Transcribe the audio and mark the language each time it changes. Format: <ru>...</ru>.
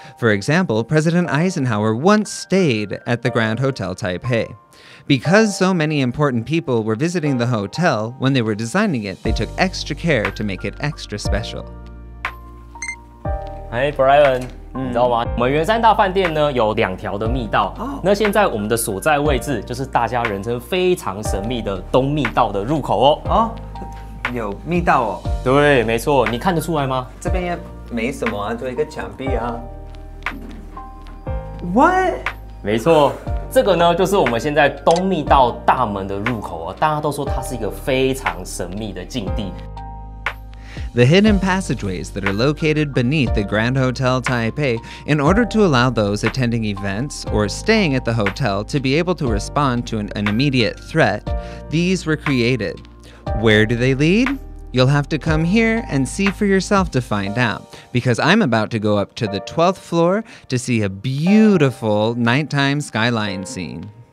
<en>For example, President Eisenhower once stayed at the Grand Hotel Taipei. Because so many important people were visiting the hotel, when they were designing it, they took extra care to make it extra special.</en> <zh>Hey Brian, 你知道吗？我们圆山大饭店呢有2条的密道，那现在我们的所在位置就是大家人称非常神秘的东密道的入口哦。有密道哦。对，没错，你看得出来吗？这边也没什么啊，就一个墙壁啊。</zh> <en>What？</en> <zh>没错，这个呢就是我们现在东密道大门的入口哦，大家都说它是一个非常神秘的境地。</zh> <en>The hidden passageways that are located beneath the Grand Hotel Taipei in order to allow those attending events or staying at the hotel to be able to respond to an immediate threat, these were created. Where do they lead? You'll have to come here and see for yourself to find out, because I'm about to go up to the 12th floor to see a beautiful nighttime skyline scene.</en>